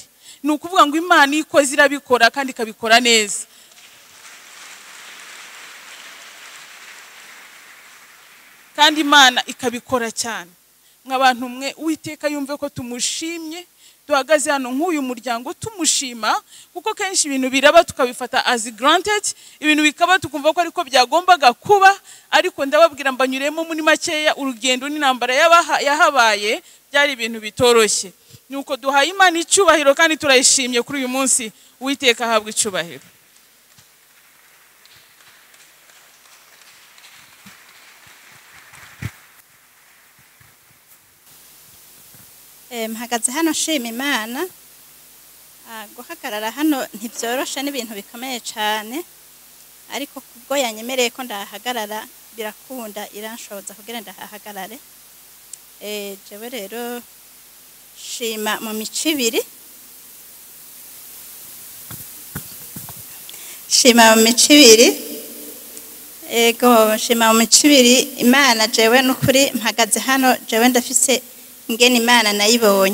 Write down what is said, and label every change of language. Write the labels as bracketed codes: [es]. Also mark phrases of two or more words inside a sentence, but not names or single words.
[rw] Ni ukuvuga ngo Imana ikoze irabikora kandi ikabikora neza. Kandi Imana ikabikora cyane. Nk'abantu mwe Uwiteka yumve ko tumushimye, duhagaze hano nk'uyu muryango tumushima, kuko kenshi ibintu biraba tukabifata [en] as granted, [rw] ibintu bikaba tukumva ko ariko byagombaga kuba. Ariko ndababwira mbanyuremo muri makeya, urugendo n'intambara yahabaye byari ibintu bitoroshye. Nuko duhaye Imana icyubahiro kandi turayishimye kuri uyu munsi. Uwiteka ahabwe icyubahiro. Mpagaze hano nshima Imana. Guhagarara hano ntibyoroshe, n'ibintu bikomeye cyane, ariko kubwo yanyemereye ko ndahagarara birakunda, iranshoboza kugira ndahagarare. [rn] Jewe rero shima mu mico ibiri. Shima mu mico ibiri. Imana jewe n'ukuri mpagaze hano, jewe ndafise ngene Imana nayibonye.